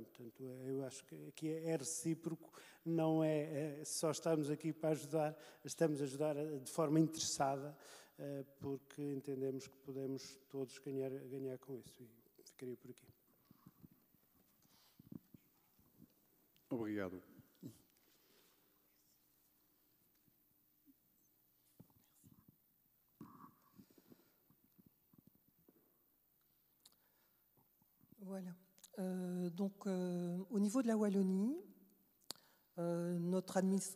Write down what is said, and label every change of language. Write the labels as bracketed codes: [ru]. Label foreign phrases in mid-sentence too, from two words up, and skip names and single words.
[pt] Portanto, eu acho que aqui é recíproco, não é só estarmos aqui para ajudar, estamos a ajudar de forma interessada, porque entendemos que podemos todos ganhar com isso. E ficaria por aqui. Obrigado. [fr] Voilà. Au niveau de la Wallonie, notre administration...